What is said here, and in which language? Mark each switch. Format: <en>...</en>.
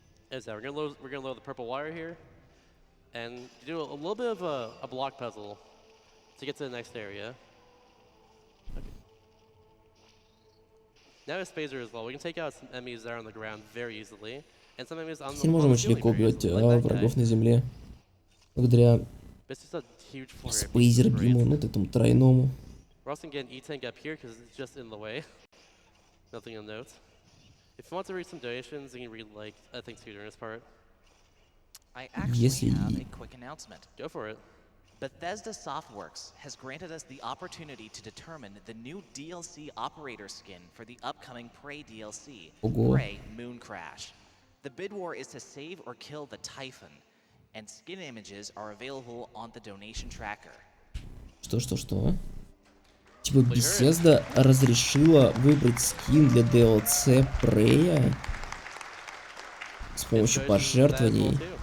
<en>As that, we're gonna load the purple wire here, and do a little bit of a block puzzle to get to the next area. Okay. Now with Spazer as well, we can take out some enemies that are on the ground very easily. And some enemies on the</en> <ru>Теперь можем очень легко убивать врагов на земле. Благодаря</ru> <en>It's just a huge flurry of</en> <ru>Спейзер</ru> <en>pieces,</en> <ru>биму,</ru> <en>right?</en> <ru>ну этому тройному.</ru> <en>We're also getting E-Tank up here because it's just in the way. Nothing to note. If you want to read some donations, you can read like, I think, Tutor's part. I actually have a quick announcement. Go for it. Bethesda Softworks has granted us the opportunity to determine the new DLC operator skin for the upcoming Prey DLC,</en> <ru>Ого.</ru> <en>Prey Moon Crash. The bid war is to save or kill the Typhon, and skin images are available on the donation tracker.</en> <ru>Что? Типа Bethesda разрешила выбрать скин для DLC Прея с помощью пожертвований.</ru>